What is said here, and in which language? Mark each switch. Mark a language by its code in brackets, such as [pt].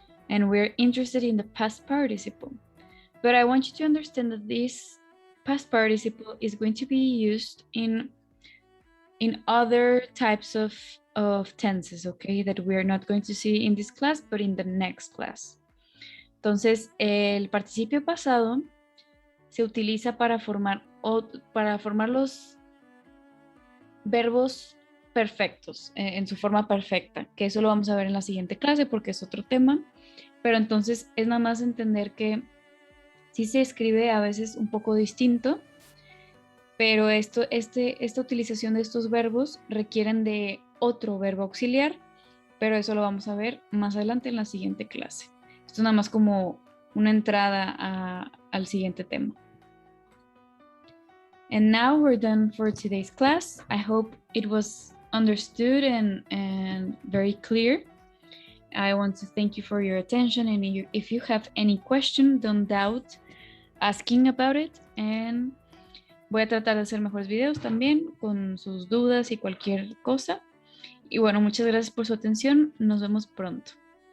[en] And we're interested in the past participle. But I want you to understand that this past participle is going to be used in other types of tenses, okay, that we are not going to see in this class, but in the next class. [es] Entonces, el participio pasado se utiliza para formar los verbos perfectos, en su forma perfecta, que eso lo vamos a ver en la siguiente clase porque es otro tema, pero entonces es nada más entender que sí se escribe a veces un poco distinto, pero esta utilización de estos verbos requieren de otro verbo auxiliar, pero eso lo vamos a ver más adelante en la siguiente clase. Esto es nada más como una entrada al siguiente tema. [en] And now we're done for today's class. I hope it was understood and very clear. I want to thank you for your attention, and if you have any question, don't doubt asking about it, and [es] voy a tratar de hacer mejores videos también con sus dudas y cualquier cosa. Y bueno, muchas gracias por su atención. Nos vemos pronto.